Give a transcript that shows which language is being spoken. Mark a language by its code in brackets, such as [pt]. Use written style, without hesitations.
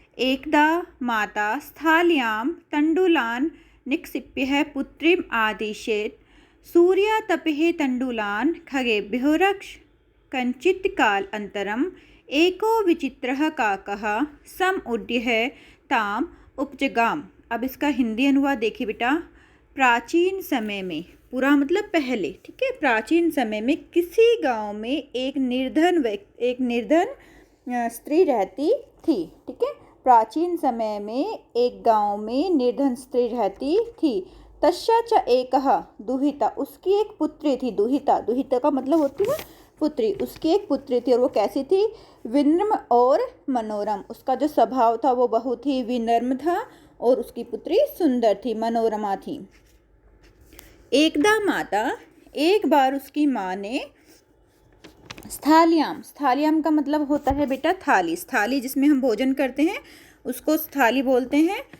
[sa] एकदा माता स्थाल्यां तण्डुलान् निक्षिप्य पुत्रीम् आदिशेत्। सूर्यातपे तण्डुलान् खगेभ्यो रक्ष। कञ्चित् कालानन्तरम् एको विचित्रः काकः समुड्ड्य ताम् उपजगाम। [hi] अब इसका हिंदी अनुवाद देखिए बेटा। प्राचीन समय में, पूरा मतलब पहले, ठीक है, प्राचीन समय में किसी गांव में एक निर्धन स्त्री रहती थी। ठीक है, प्राचीन समय में एक गांव में निर्धन स्त्री रहती थी। [sa] तस्या च एकः दुहिता, [hi] उसकी एक पुत्री थी। दुहिता का मतलब होती है पुत्री। उसकी एक पुत्री थी और वो कैसी थी? विनम्र और मनोरम। उसका जो स्वभाव था वो बहुत ही विनम्र था और उसकी पुत्री सुंदर थी, मनोरमा थी। [sa] एकदा माता, [hi] एक बार उसकी माँ ने स्थालियाम का मतलब होता है बेटा थाली जिसमें हम भोजन करते हैं उसको थाली बोलते हैं।